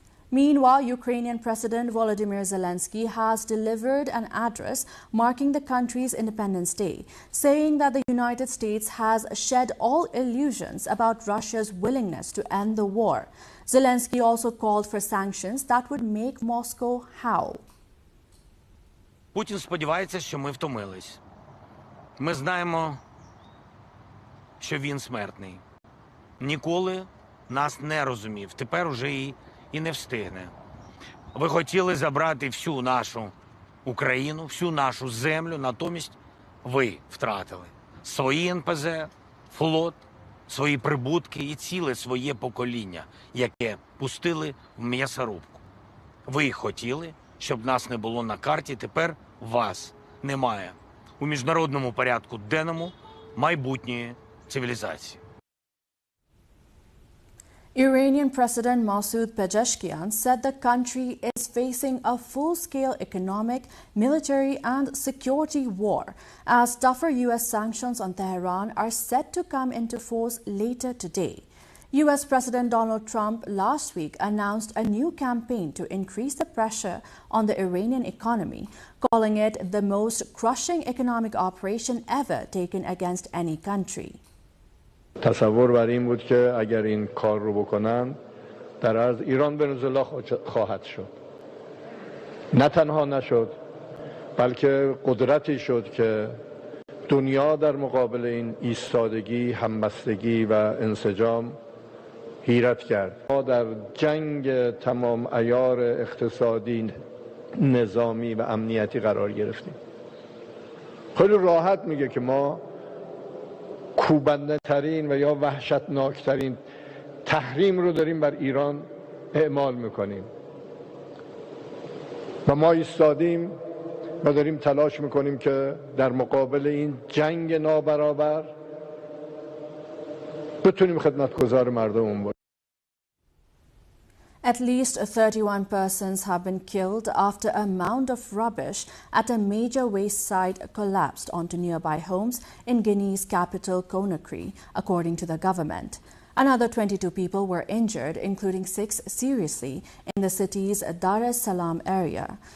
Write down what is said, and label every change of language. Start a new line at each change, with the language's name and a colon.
English: Meanwhile, Ukrainian President Volodymyr Zelensky has delivered an address marking the country's Independence Day, saying that the United States has shed all illusions about Russia's willingness to end the war. Zelensky also called for sanctions that would make Moscow howl.
Ukrainian: Путін сподівається, що ми втомились. Ми знаємо, що він смертний. Ніколи нас не розумів. Тепер уже і не встигне. Ви хотіли забрати всю нашу Україну, всю нашу землю, натомість ви втратили свої НПЗ, флот, свої прибутки і ціле своє покоління, яке пустили в м'ясорубку. Ви хотіли, щоб нас не було на карті, тепер вас немає у міжнародному порядку денному майбутньої цивілізації.
English: Iranian President Masoud Pezeshkian said the country is facing a full-scale economic, military and security war as tougher U.S. sanctions on Tehran are set to come into force later today. U.S. President Donald Trump last week announced a new campaign to increase the pressure on the Iranian economy, calling it the most crushing economic operation ever taken against any country.
Persian: تصور بر این بود که اگر این کار رو بکنن در عرض ایران ونزوئلا خواهد شد. نه تنها نشد بلکه قدرتی شد که دنیا در مقابل این ایستادگی، همبستگی و انسجام حیرت کرد. ما در جنگ تمام عیار اقتصادی، نظامی و امنیتی قرار گرفتیم. خیلی راحت میگه که ما کوبنده ترین و یا وحشتناک ترین تحریم رو داریم بر ایران اعمال میکنیم و ما ایستادیم و داریم تلاش میکنیم که در مقابل این جنگ نابرابر بتونیم خدمتگزار مردممون باشیم.
English: At least 31 persons have been killed after a mound of rubbish at a major waste site collapsed onto nearby homes in Guinea's capital, Conakry, according to the government. Another 22 people were injured, including 6 seriously, in the city's Dar es Salaam area.